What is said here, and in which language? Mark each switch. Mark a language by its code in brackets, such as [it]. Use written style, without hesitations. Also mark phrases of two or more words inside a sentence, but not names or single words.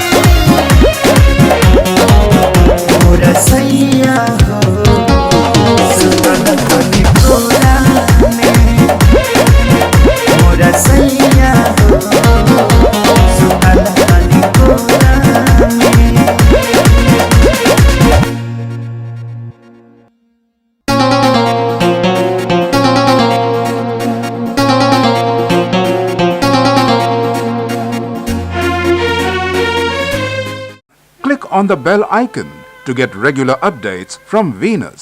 [bho] मोरा सैया हो सुतल बने कोरा में मोरा सैया हो सुतल बने कोरा में। [en] Click on the bell icon to get regular updates from Venus.